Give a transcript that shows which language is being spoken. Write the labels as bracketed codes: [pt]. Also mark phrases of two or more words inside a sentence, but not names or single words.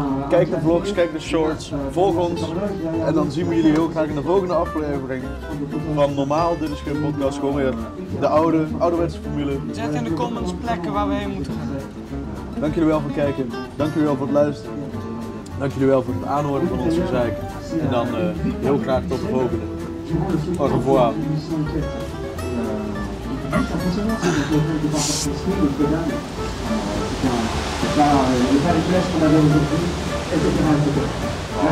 [nl] Kijk de vlogs, kijk de shorts, volg ons en dan zien we jullie heel graag in de volgende aflevering van Normaal. Dit is geen podcast, gewoon weer de ouderwetse formule. Zet in de comments plekken waar we heen moeten gaan. Dank jullie wel voor het kijken, dank jullie wel voor het luisteren, dank jullie wel voor het aanhoren van ons gezeik en dan heel graag tot de volgende. [fr] Au revoir. Les Paris-Brest qu'on avait aujourd'hui, etc.